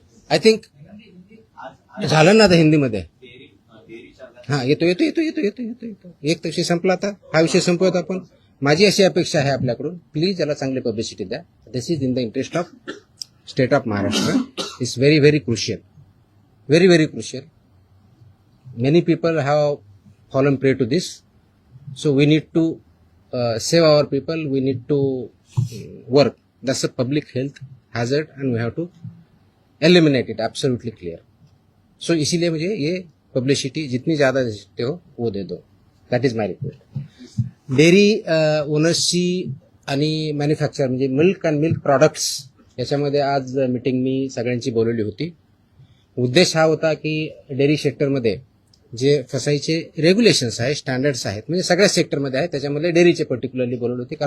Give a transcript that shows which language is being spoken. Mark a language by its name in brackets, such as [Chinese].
[Marathi] I think झालं ना आता हिंदीमध्ये. हा येतो एक विषय संपला. आता हा विषय संपवत आपण. माझी अशी अपेक्षा आहे आपल्याकडून, प्लीज याला चांगली पब्लिसिटी द्या. [English] This is in the interest of state of Maharashtra. It's very very crucial, very very crucial. Many people have fallen prey to this. So we need to save our people. We need to work. That's a public health hazard, and we have to eliminate it. Absolutely clear. [Hindi] So इसीलिए मुझे ये publicity जितनी ज़्यादा दे सकते हो वो दे दो. [English] That is my request. [Marathi] Dairy ओनर्सची आणि manufacture म्हणजे मिल्क अँड मिल्क प्रॉडक्ट्स याच्यामध्ये आज मीटिंग मी सगळ्यांची बोलवली होती. उद्देश हा होता की डेअरी सेक्टरमध्ये जे फसाईचे रेग्युलेशन्स आहेत, स्टँडर्ड्स आहेत, म्हणजे सगळ्या सेक्टरमध्ये आहेत, त्याच्यामध्ये डेअरीचे पर्टिक्युलरली बोलवले होते.